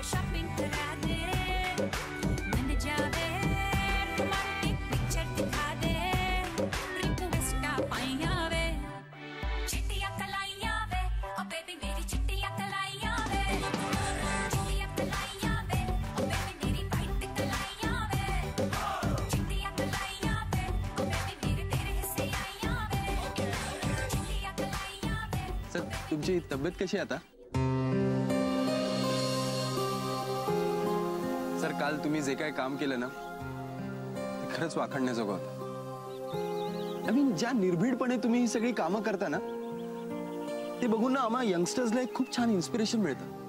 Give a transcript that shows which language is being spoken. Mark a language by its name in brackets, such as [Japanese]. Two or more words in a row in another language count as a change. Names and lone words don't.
[Punjabi] ਸ਼ਾਪਿੰਗ ਕਰਾ ਦੇ ਮਨ ਜਾਵੇ [English] romantic picture [Punjabi] ਦਿਖਾ ਦੇ ਰਿਕਵੈਸਟ ਪਾਈਆਂ ਵੇ ਚਿੱਟੀਆਂ ਕਲਾਈਆਂ ਵੇ ਓ ਬੇਬੀ ਮੇਰੀ ਚਿੱਟੀਆਂ ਕਲਾਈਆਂ ਵੇ ਚਿੱਟੀਆਂ ਕਲਾਈਆਂ ਵੇ ਓ ਬੇਬੀ ਮੇਰੀ ਵਾਈਟ ਕਲਾਈਆਂ ਵੇ ਚਿੱਟੀਆਂ ਕਲਾਈਆਂ ਵੇ ਓ ਬੇਬੀ ਮੇਰੇ ਤੇਰੇ ਹਿੱਸੇ ਆਈਆਂ ਵੇ ਚਿੱਟੀਆਂ ਕਲਾਈਆਂ ਵੇ। [Marathi] सर तुमची तब्येत कशी आहे आता? सर काल तुम्ही जे काय काम केलं ना खरंच वाखाणण्याजोगं होतं। [English] I mean [Marathi] ज्या निर्भीडपणे तुम्ही ही सगळी कामं करता ना ते बघून ना आम्हा यंगस्टर्सला एक खूप छान इन्स्पिरेशन मिळतं।